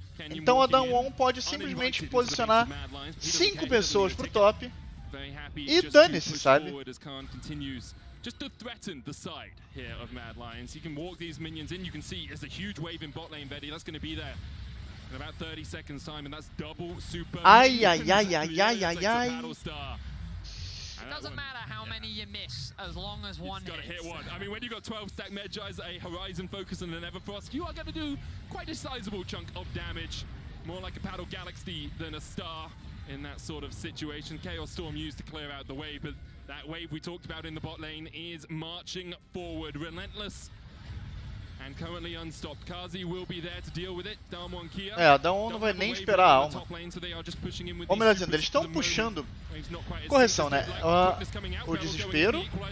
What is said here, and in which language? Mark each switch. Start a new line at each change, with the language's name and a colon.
Portuguese: Então a Damwon pode simplesmente posicionar 5 pessoas pro top e dane-se, sabe?
English: Just to threaten the side here of Mad Lions. You can walk these minions in. You can see there's a huge wave in bot lane, Betty. That's going to be there in about 30 seconds time, and that's double super. Ai, ai, ai, ai, ai, ai, ai. It doesn't matter how many you miss, as long as one hits. Got to hit one. I mean, when you got 12 stack Medjais, a Horizon Focus, and an Everfrost, you are going to do quite a sizable chunk of damage. More like a Paddle Galaxy than a Star in that sort of situation. Chaos Storm used to clear out the wave, but that wave we talked about in the bot lane is marching forward, relentless and currently unstopped. Kazi will be there to deal with it. Damwon Kia.
Portuguese: A Damwon não vai nem esperar a alma. Ou melhor dizendo, eles estão puxando. Correção, né? O desespero.